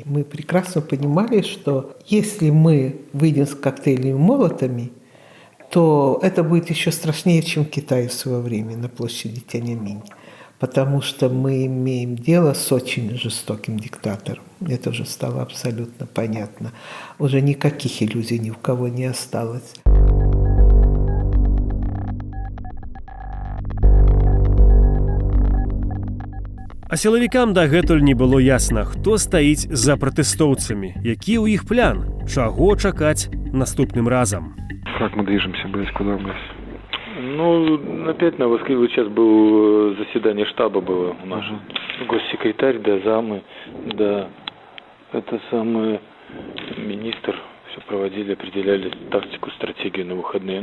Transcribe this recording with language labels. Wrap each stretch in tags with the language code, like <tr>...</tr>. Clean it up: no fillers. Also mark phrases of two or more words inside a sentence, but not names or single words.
<ru>Мы прекрасно понимали, что если мы выйдем с коктейлями Молотами, то это будет еще страшнее, чем в Китае в свое время на площади Тяньаньмэнь. Потому что мы имеем дело с очень жестоким диктатором. Это уже стало абсолютно понятно. Уже никаких иллюзий ни у кого не осталось.</ru> <be>А сілавікам дагэтуль не было ясна, хто стаіць за пратэстоўцамі, які ў іх плян, чаго чакаць наступным разам.</be> <ru>Как мы движемся, блядь, куда, блядь? Ну, опять на Москве вот сейчас было заседание штаба было у нас. Госсекретарь, да, замы, да, это самый министр, все проводили, определяли тактику, стратегию на выходные.</ru>